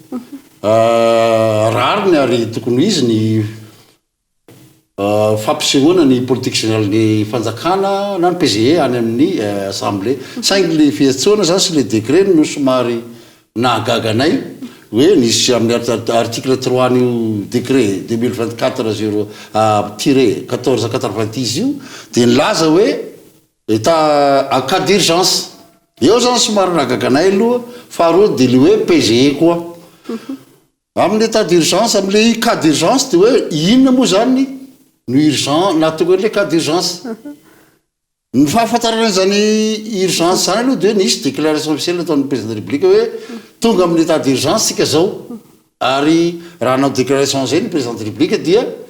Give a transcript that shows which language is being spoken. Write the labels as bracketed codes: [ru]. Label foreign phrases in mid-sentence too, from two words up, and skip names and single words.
[mg] rariny ary tokony izy ny fampisehoana ny [fr] politique générale [mg] ny fanjakana na ny PGE any amin'ny assemblée saingy le fiantsoana zany sy le décret no somary nahagaganay hoe nisy amin'ny article 3 n'io décret 2024/1490 io de nilaza hoe [fr] état en cas d'urgence [mg] eo zany somary nahagaganay aloha faharoa de le hoe PGE koa amin'ny [fr] état d'urgence [mg] amin'le [fr] cas d'urgence [mg] de hoe inona moa zany no urgent natoko hoe [fr] cas d'urgence [mg] ny fahafantarana zany urgence zany aloha de hoe nisy [fr] déclaration officielle [mg] ataon'ny [fr] président de la république [mg] hoe tonga amin'ny [fr] état d'urgence [mg] sika zao ary raha nao déclaration zay ny [fr] président de la république [mg] dia